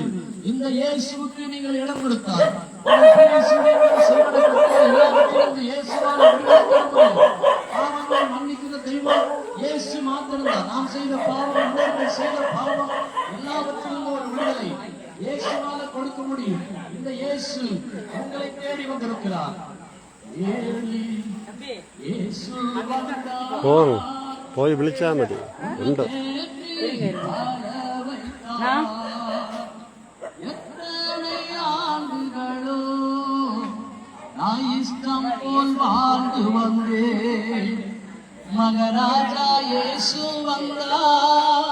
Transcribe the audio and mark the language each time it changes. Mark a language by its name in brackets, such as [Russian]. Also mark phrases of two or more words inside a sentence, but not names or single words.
[Tamil] இந்த இயேசுவுக்கு நீங்கள் இடம் கொடுத்தார். பாவங்களை மன்னிக்கிற தெய்வம் இயேசு மாத்திரம்தான். நாம் செய்த பாவம், செய்த பாவம் எல்லாவற்றிலும் ஒரு விடுதலை இயேசுவால கொடுக்க முடியும். இந்த இயேசு உங்களை தேடி வந்திருக்கிறார். [Malayalam] പോയി വിളിച്ചാ മതി. ഉണ്ട് [Tamil] இஷ்டம் போல் வாழ்ந்து வந்தே மகராஜா இயேசு வந்தார்.